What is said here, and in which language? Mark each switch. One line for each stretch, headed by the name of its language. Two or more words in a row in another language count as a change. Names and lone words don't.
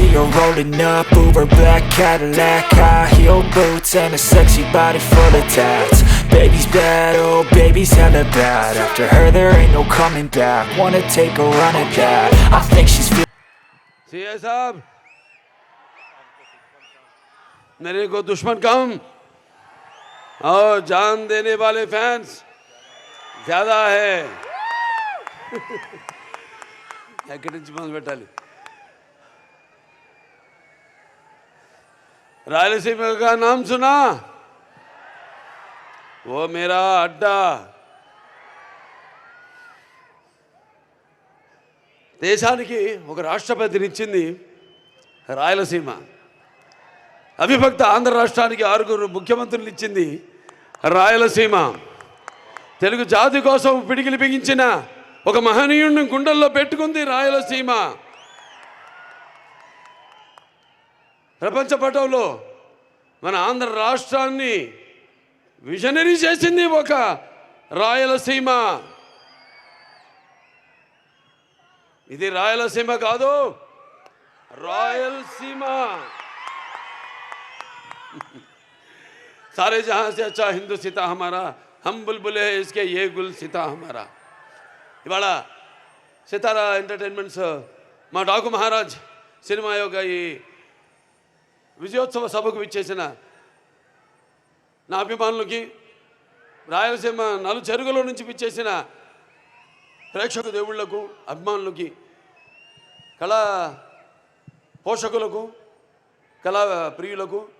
English: rolling up, Uber black Cadillac, high heel boots and a sexy body full of tats. Baby's bad, oh baby's hella bad. After her there ain't no coming back. Wanna take a run at that. I think she's
Hindi: सीए साहब, मेरे को दुश्मन कम और जान देने वाले फैंस ज्यादा है.
Telugu: ఎక్కడి నుంచి మొదలు పెట్టాలి?
Hindi: रायलसीमा का नाम सुना? वो मेरा अड्डा.
Telugu: దేశానికి ఒక రాష్ట్రపతినిచ్చింది రాయలసీమ. అవిభక్త ఆంధ్ర రాష్ట్రానికి 6 ముఖ్యమంత్రులు ఇచ్చింది రాయలసీమ. తెలుగు జాతి కోసం పిడికిలి బిగించిన ఒక మహనీయుడిని గుండెల్లో పెట్టుకుంది రాయలసీమ. ప్రపంచ పటంలో మన ఆంధ్ర రాష్ట్రాన్ని విజనరీ చేసింది ఒక రాయలసీమ. ఇది రాయలసీమ కాదు, రాయలసీమ.
Hindi: सारे जहां से अच्छा हिंदू सीता हमारा, हम बुलबुले इसके ये गुल सीता हमारा.
Telugu: ఇవాళ సితారా ఎంటర్టైన్మెంట్స్ మా డాకు మహారాజ్ సినిమా యొక్క ఈ విజయోత్సవ సభకు విచ్చేసిన నా అభిమానులకి, రాయలసీమ నలుచెరుగుల నుంచి విచ్చేసిన ప్రేక్షక దేవుళ్లకు, అభిమానులకి, కళా పోషకులకు, కళా ప్రియులకు,